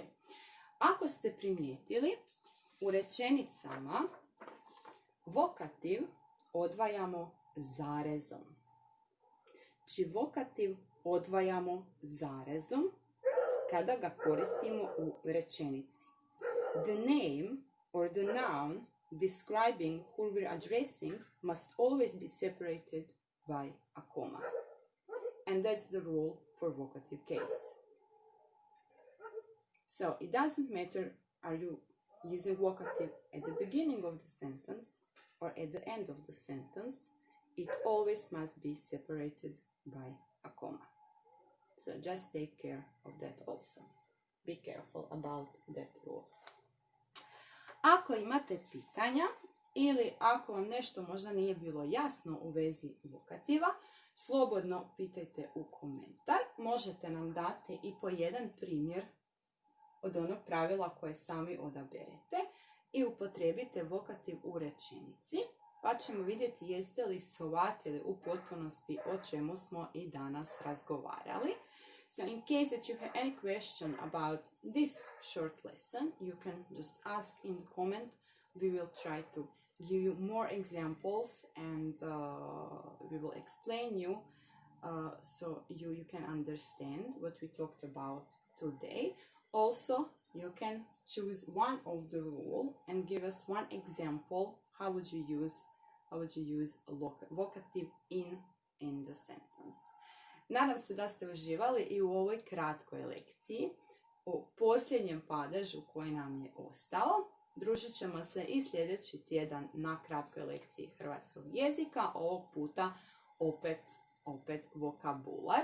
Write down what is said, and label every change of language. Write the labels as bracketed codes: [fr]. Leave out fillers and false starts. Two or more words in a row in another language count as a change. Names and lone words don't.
[hr] Ako ste primijetili, u rečenicama vokativ odvajamo zarezom. Znači, vokativ odvajamo zarezom kada ga koristimo u rečenici. [en] The name or the noun describing who we're addressing must always be separated by a comma. And that's the rule for vocative case. So it doesn't matter are you using vocative at the beginning of the sentence or at the end of the sentence, it always must be separated by a comma. So just take care of that also. Be careful about that rule. [hr] Ako imate pitanja ili ako vam nešto možda nije bilo jasno u vezi vokativa, slobodno pitajte u komentar. Možete nam dati i po jedan primjer od onog pravila koje sami odaberete i upotrijebite vokativ u rečenici, pa ćemo vidjeti jeste li shvatili u potpunosti o čemu smo i danas razgovarali. [en] So in case that you have any question about this short lesson, you can just ask in the comment. We will try to give you more examples and we will explain you so you can understand what we talked about today. Also, you can choose one of the rule and give us one example. How would you use a vocative in the sentence? [hr] Nadam se da ste uživali i u ovoj kratkoj lekciji o posljednjem padežu koji nam je ostao. Družit ćemo se i sljedeći tjedan na kratkoj lekciji hrvatskog jezika, ovog puta opet vokabular.